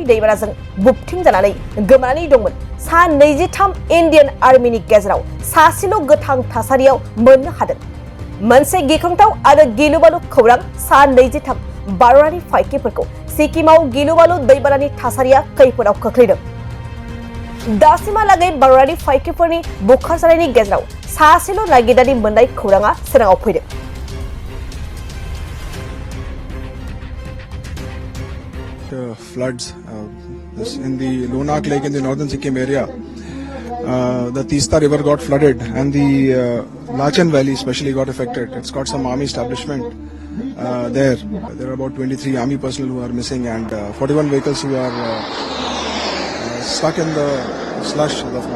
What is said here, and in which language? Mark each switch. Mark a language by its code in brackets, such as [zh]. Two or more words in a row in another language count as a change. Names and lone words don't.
[brx] दैबानाजों बुबथिंजानानै गोमानानै दंमोन सा 23 इन्डियान आर्मिनि गेजेराव सासेल' गोथां थासारियाव मोननो हादों मोनसे गिख्रंथाव आरो गिलु बालु खौरां सा 23 भारतारि फाइखिफोरखौ सिक्किमाव गिलु बालु दैबानानि थासारिया खैफोदाव खोख्लैदों दासिमहालागै भारतारि फाइखिफोरनि बुखारजानायनि गेजेराव सासेल' नागिरनानै मोननाय खौराङा सोराङाव फैदों [en] floods in the Lonak Lake in the northern Sikkim area. The Teesta river got flooded and the Lachen Valley especially got affected. It's got some army establishment there. There are about 23 army personnel who are missing and 41 vehicles who are stuck in the slush as of now.